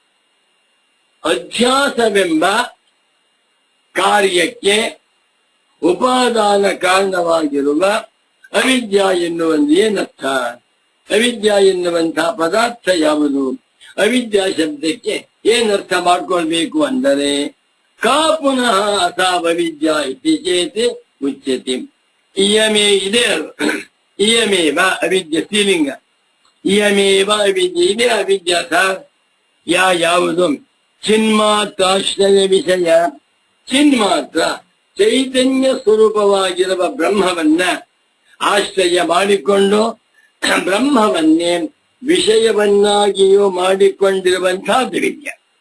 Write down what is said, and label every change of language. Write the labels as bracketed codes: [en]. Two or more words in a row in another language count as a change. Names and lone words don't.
[kn] ಅಧ್ಯಾಸವೆಂಬ ಕಾರ್ಯಕ್ಕೆ ಉಪಾದಾನ ಕಾರಣವಾಗಿರುವ ಅವಿದ್ಯಾ ಎನ್ನುವಂದು ಏನರ್ಥ? ಅವಿದ್ಯಾ ಎನ್ನುವಂತಹ ಪದಾರ್ಥ ಯಾವುದು? ಅವಿದ್ಯಾ ಶಬ್ದಕ್ಕೆ ಏನರ್ಥ ಮಾಡ್ಕೊಳ್ಬೇಕು ಅಂದರೆ, [sa] ಕಾ ಪುನಃ ಅಸಾವವಿದ್ಯಾ ಇತಿ ಚೇತ್ ಉಚ್ಯತೆ. [kn] ಇಯಮೇ ಇದೆ, [sa] ಇಯಮೇವ ಅವಿದ್ಯೆ [kn] ಸ್ತ್ರೀಲಿಂಗ. [sa] ಇಯಮೇವ ಅವಿದ್ಯೆ [kn] ಇದೆ ಅವಿದ್ಯಾ ಸರ್. ಯಾವುದು? [sa] ಚಿನ್ಮಾತ್ರಾಶ್ರಯ ವಿಷಯ. [kn] ಚಿನ್ಮಾತ್ರ ಚೈತನ್ಯ ಸ್ವರೂಪವಾಗಿರುವ ಬ್ರಹ್ಮವನ್ನ ಆಶ್ರಯ ಮಾಡಿಕೊಂಡು ಬ್ರಹ್ಮವನ್ನೇ ವಿಷಯವನ್ನಾಗಿಯೂ ಮಾಡಿಕೊಂಡಿರುವಂತಹದ್ದು ವಿದ್ಯೆ.